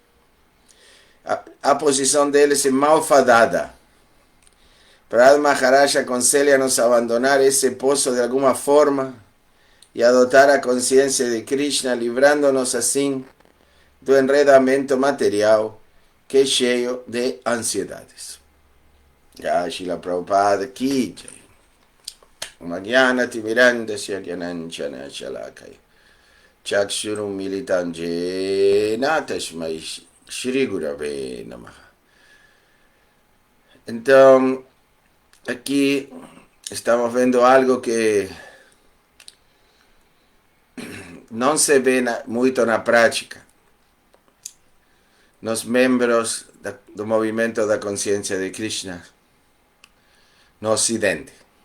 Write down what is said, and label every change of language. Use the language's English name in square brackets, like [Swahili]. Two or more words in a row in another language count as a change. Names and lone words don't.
[Portuguese] A posição deles é malfadada. Prahlad Maharaj aconselha-nos a abandonar esse poço de alguma forma e adotar a consciência de Krishna, livrando-nos assim do enredamento material que é cheio de ansiedades. [Hindi] Jai Srila Prabhupada Ki Jai. [Sanskrit] Magyana Timirandasya Gyananchana Shalakaya Chakshurum Militam Jena Tasmai Shri Gurave Namaha. [Portuguese] Então, aqui estamos vendo algo que não se vê muito na prática nos membros do movimento da consciência de Krishna no Ocidente.